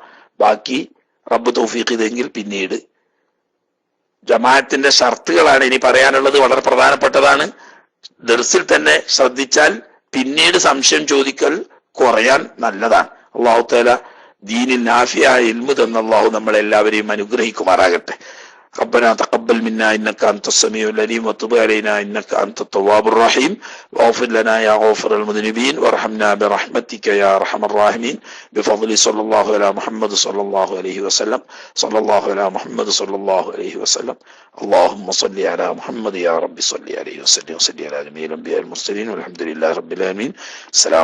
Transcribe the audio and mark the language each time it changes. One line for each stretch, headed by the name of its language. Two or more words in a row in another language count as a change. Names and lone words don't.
Malayalam: ബാക്കി റബ്ബ് തൗഫീഖ് ചെയ്തെങ്കിൽ പിന്നീട് ജമാഅത്തിന്റെ ഷർത്തുകളാണ് ഇനി പറയാനുള്ളത്. വളരെ പ്രധാനപ്പെട്ടതാണ്. ദർസിൽ തന്നെ ശ്രദ്ധിച്ചാൽ പിന്നീട് സംശയം ചോദിക്കൽ കുറയാൻ നല്ലതാണ്.
Arabic: الله تعالى
Malayalam: ദീനിൽ നാഫിയായ ഇൽമു തന്ന അല്ലാഹു നമ്മളെല്ലാവരെയും അനുഗ്രഹിക്കുമാറാകട്ടെ.
Arabic: ربنا تقبل منا إنك أنت السميع العليم وتب علينا إنك أنت التواب الرحيم واغفر لنا يا غافر المذنبين وارحمنا برحمتك يا أرحم الراحمين بفضل صلى الله على محمد صلى الله عليه وسلم صلى الله على محمد صلى الله عليه وسلم اللهم صل على محمد يا رب صل عليه وسلم وصل على جميع الأنبياء المرسلين والحمد لله رب العالمين.